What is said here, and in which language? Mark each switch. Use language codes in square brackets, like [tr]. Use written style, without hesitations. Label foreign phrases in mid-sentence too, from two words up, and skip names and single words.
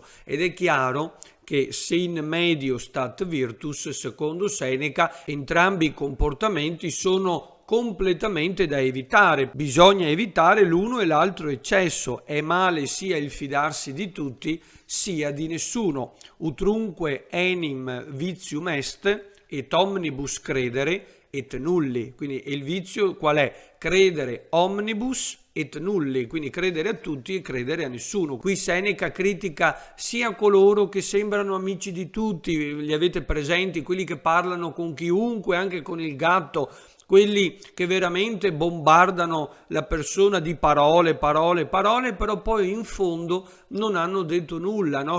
[it] Ed è chiaro che se [la] in medio stat virtus, [it] secondo Seneca, entrambi i comportamenti sono completamente da evitare. Bisogna evitare l'uno e l'altro eccesso. È male sia il fidarsi di tutti sia di nessuno. [la] Utrunque enim vitium est et omnibus credere et nulli. [it] Quindi il vizio qual è? [la] Credere omnibus et nulli, [it] quindi credere a tutti e credere a nessuno. Qui Seneca critica sia coloro che sembrano amici di tutti, li avete presenti, quelli che parlano con chiunque, anche con il gatto, quelli che veramente bombardano la persona di parole, però poi in fondo non hanno detto nulla, no?